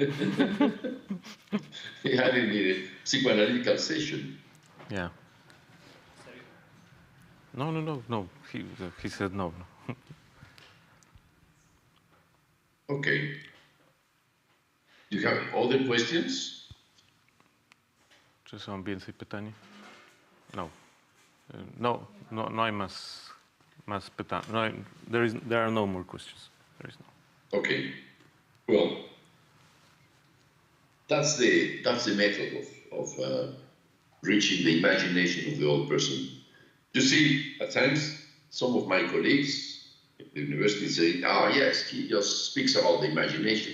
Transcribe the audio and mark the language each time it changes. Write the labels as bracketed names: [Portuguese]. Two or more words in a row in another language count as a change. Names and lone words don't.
[English] He had in the psychoanalytical session. Yeah. No. He said no. Okay. Do you have other questions? [Polish] Czy są więcej pytań? [Spanish] No. No hay más pytań. [English] No, there are no more questions. There is no. Okay. Well, that's the method of reaching the imagination of the old person. You see, at times, some of my colleagues at the university say, "Oh yes, he just speaks about the imagination."